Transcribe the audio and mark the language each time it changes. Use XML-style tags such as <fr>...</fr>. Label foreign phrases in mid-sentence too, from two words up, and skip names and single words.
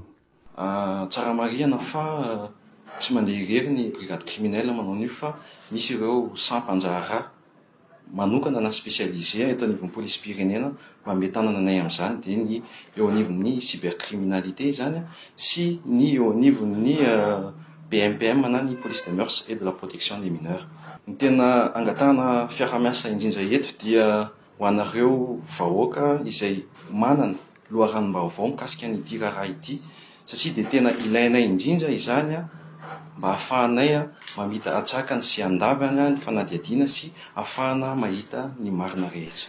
<mg>Tsara marihana fa tsy mandeha irery ny</mg> <fr>brigade criminelle</fr> <mg>manao an'io fa misy ireo sampanjara manokana na spécialisé eto anivon'ny polisim-pirenena mba hametanana anay amin'izany, dia ny eo anivon'ny cybercriminalité zany sy ny eo anivon'ny BMPM na ny</mg> <fr>police des mœurs et de la protection des mineurs.</fr> <mg>Ny tena angatahana fiaramiasa indrindra eto dia ho anareo vahoaka izay manana loharanom-baovao mikasika n'ity raharaha ity, satria dia tena ilainay indrindra izany mba ahafahanay mamita atsakany sy andavana ny fanadihadiana sy ahafahana mahita ny marina rehetra.</mg>